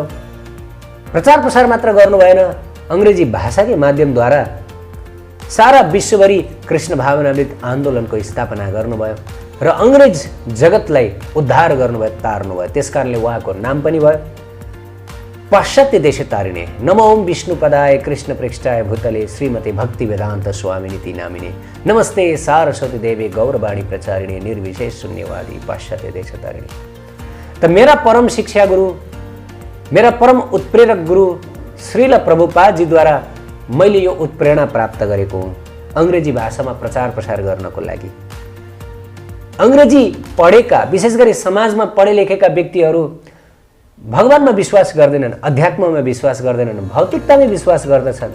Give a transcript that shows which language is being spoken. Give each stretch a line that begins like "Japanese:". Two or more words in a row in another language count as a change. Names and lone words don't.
Nepali: प्रचार प्रसार मात्र गर्नु भएन, अङ्ग्रेजी भाषाकै माध्यमद्वारा सारा विश्वभरि कृष्ण भावनामृत आन्दोलनको स्थापना गर्नुभयो र अङ्ग्रेज जगतलाई उद्धार गर्नुभयो, तार्नुभयो। त्यसकारणले उहाँको नाम पनि भयो पाश्चात्य देश तारिणे।
Sanskrit: नमो ओम विष्णुपदाय कृष्ण पृष्ठाय भूतले श्रीमते भक्ति वेदान्त स्वामिनीति नामिने नमस्ते सारस्वती देवी गौरवाणी प्रचारिणे निर्विशेष शून्यवादी पाश्चात्य देश तारिणे।
Nepali: त मेरा परम शिक्षा गुरु, मेरा परम उत्प्रेरक गुरु श्रील प्रभुपादजीद्वारा मैले यो उत्प्रेरणा प्राप्त गरेको हुँ अङ्ग्रेजी भाषामा प्रचार प्रसार गर्नको लागि। अङ्ग्रेजी पढेका, विशेष गरी समाजमा पढे लेखेका व्यक्तिहरू भगवानमा विश्वास गर्दैनन्, अध्यात्ममा विश्वास गर्दैनन्, भौतिकतामै विश्वास गर्दछन्।